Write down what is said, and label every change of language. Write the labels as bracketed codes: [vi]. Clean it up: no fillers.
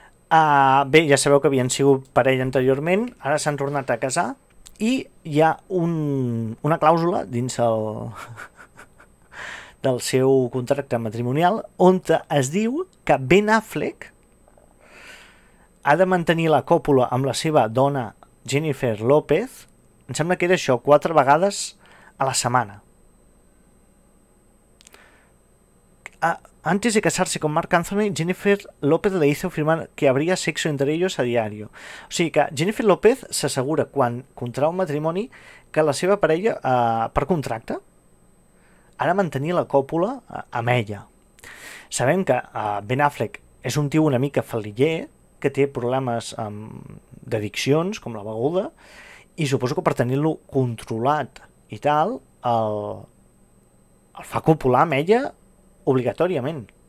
[ca] Bé, ja sabeu que havien sigut parella anteriorment, ara s'han tornat a casar i hi ha una clàusula dins del seu contracte matrimonial on es diu que Ben Affleck ha de mantenir la còpula amb la seva dona Jennifer López, em sembla que era això, 4 vegades a la setmana. [es] Antes de casarse con Marc Anthony, Jennifer López le hizo firmar que habría sexo entre ellos a diario. [ca] O sigui que Jennifer López s'assegura quan contrau un matrimoni que la seva parella, per contracte, ha de mantenir la còpula amb ella. Sabem que Ben Affleck és un tio una mica fal·liller, que té problemes d'addiccions, com la beguda, i suposo que per tenir-lo controlat i tal, el fa copular amb ella obligatòriament.